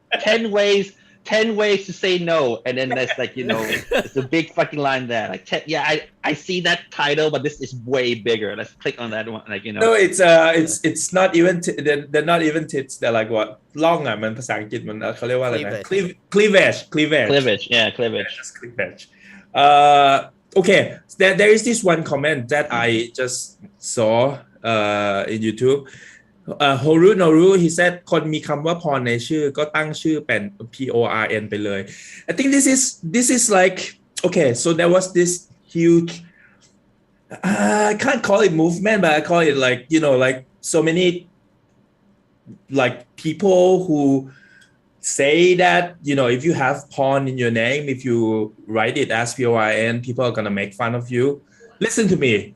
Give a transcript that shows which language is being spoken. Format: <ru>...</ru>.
<en>10 ways to say no, and then there's like it's a big fucking line there. Like I see that title, but this is way bigger. Let's click on that one. Like No, it's not even they're not even tits. They're like what</en> <th>ล่องอ่ะมันภาษาอังกฤษมันเขาเรียกว่าอะไรนะ cleavage</th> <en>cleavage. Yeah, cleavage. Just cleavage. Okay, there is this one comment that I just saw in YouTube. Horu Noru he said</en> <th>คนมีคำว่าพรในชื่อก็ตั้งชื่อเป็น PORN ไปเลย</th> <en>I think this is like okay, so there was this huge I can't call it movement, but I call it like like so many like people who say that if you have porn in your name, if you write it as PORN, people are gonna make fun of you. Listen to me.</en>